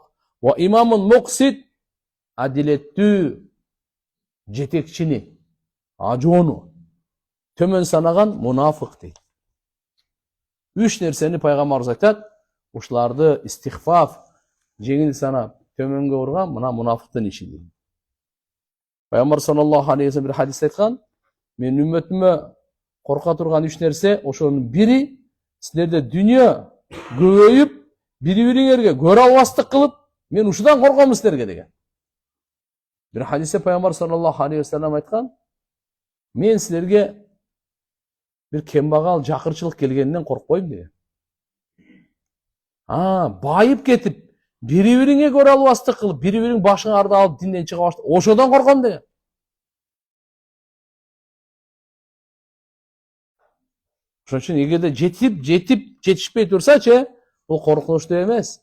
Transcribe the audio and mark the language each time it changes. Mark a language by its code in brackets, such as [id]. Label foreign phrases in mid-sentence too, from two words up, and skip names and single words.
[ar] وإمام مقسط [ky] адилеттүү жетекчини, ажоону төмөн санаган мунафык дейт. Үч нерсени пайгамбарыбыз айтат. Ушуларды истихфаф, жеңил санап, төмөнгө урган мына мунафыктын иши дейт. Пайгамбар [ar] صلى الله عليه وسلم [ky] бир хадисте айткан: "Мен үммөтүмө корка турган үч нерсе, ошонун бири силерде дүнүйө көбөйүп, бири-бириңерге көрө албастык кылып, мен ушудан корком силерге" деген. Бир хадисте пайгамбар [ar] صلى الله عليه وسلم [ky] айткан: "Мен силерге bir kembagал жакырчылык келгенден коркпойм" деген. Байып кетип, бири-бириңе көрө албастык кылып, бири-бириң башыңарды алып динден чыга баштап, ошодон корком деген. Ошон үчүн эгерде жетишпей турсачы, бул коркунучтуу эмес.